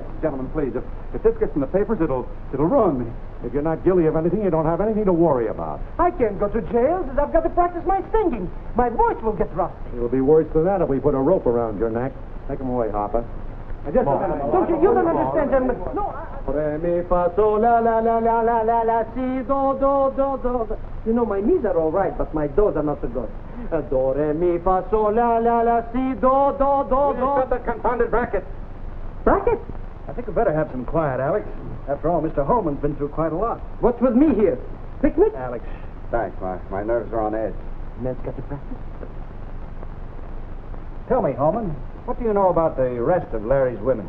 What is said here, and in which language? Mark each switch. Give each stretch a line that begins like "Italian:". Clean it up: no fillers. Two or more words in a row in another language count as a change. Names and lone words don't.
English: Gentlemen, please, if this gets in the papers, it'll ruin me. If you're not guilty of anything, you don't have anything to worry about. I can't go to jail because I've got to practice my singing. My voice will get rusty. It'll be worse than that if we put a rope around your neck. Take him away, Harper. Just a minute. You don't understand, gentlemen. No, Re, mi, fa, sol, la, la, la, la, la, la, la, si, do, do, do, do. You know, my knees are all right, but my do's are not so good. Do, re, mi, fa, sol, la, la, la, si, do, do, do, do. Shut that confounded bracket. Bracket? I think we better have some quiet, Alex. After all, Mr. Holman's been through quite a lot. What's with me here? Picnic? Alex. Thanks, my nerves are on edge. Man's got to practice. Tell me, Holman, what do you know about the rest of Larry's women?